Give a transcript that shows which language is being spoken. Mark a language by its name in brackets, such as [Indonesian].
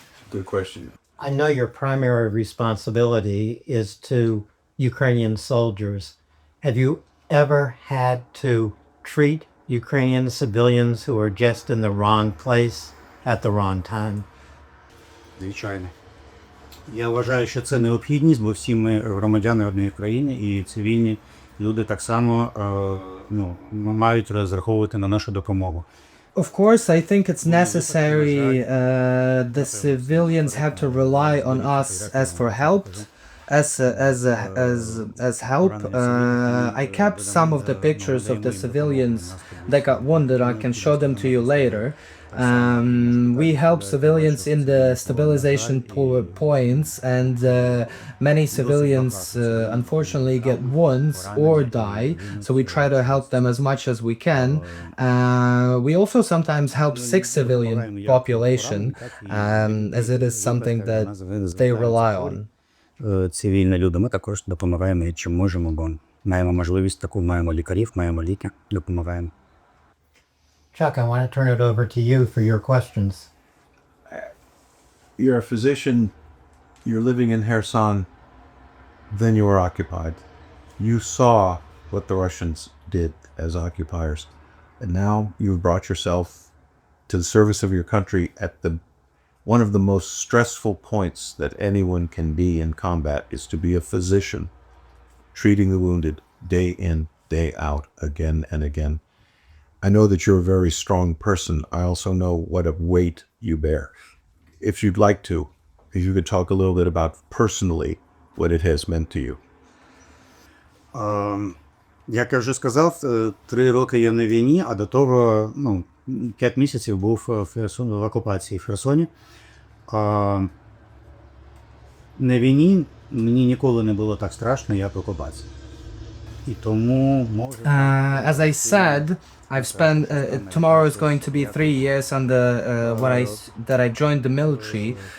[English] Good question. I know your primary responsibility is to Ukrainian soldiers. Have you ever had to treat Ukrainian civilians who are just in the wrong place at the wrong time? [Ukrainian] Звичайно. Я вважаю, що це необхідність, бо всі ми громадяни однієї країни і цивільні люди так само мають розраховувати на нашу допомогу. [English] Of course, I think it's necessary. The civilians have to rely on us as for help, as help. I kept some of the pictures of the civilians that got wounded. I can show them to you later. We help civilians in the stabilization points, and many civilians unfortunately get wounds or die, so we try to help them as much as we can. We also sometimes help sick civilian population, as it is something that they rely on. [Ukrainian] Цивільні люди, ми також допомагаємо, чим можемо, бо маємо можливість таку, маємо лікарів, маємо ліки, допомагаємо. [English] Chuck, I want to turn it over to you for your questions. You're a physician, you're living in Kherson, then you were occupied. You saw what the Russians did as occupiers, and now you've brought yourself to the service of your country at one of the most stressful points that anyone can be in combat is to be a physician, treating the wounded day in, day out, again and again. I know that you're a very strong person. I also know what a weight you bear. If you'd like to, if you could talk a little bit about personally what it has meant to you. [Ukrainian] Як я вже сказав, 3 роки я на війні, а до того 5 місяців був в окупації в Херсоні. На війні мені ніколи не було так страшно, як в окупації. І тому [English] As I said, I've spent tomorrow is going to be 3 years under that I joined the military.